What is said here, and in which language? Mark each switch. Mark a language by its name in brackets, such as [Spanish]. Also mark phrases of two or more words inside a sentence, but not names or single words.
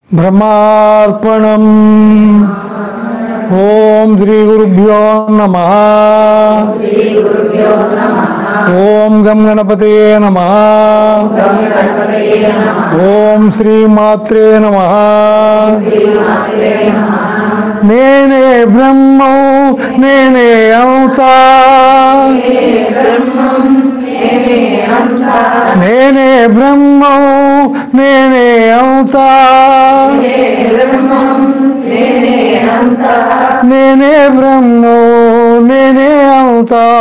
[Sanskrit] ब्रह्मार्पणम्। ओम श्री गुरुभ्यो नमः। ओम गम गणपतये नमः। ओम श्री मात्रे नमः। [Telugu] నేనే బ్రహ్మో నేనే అంతా, నేనే బ్రహ్మో నేనే అంతా, నేనే బ్రహ్మో నేనే అంతా,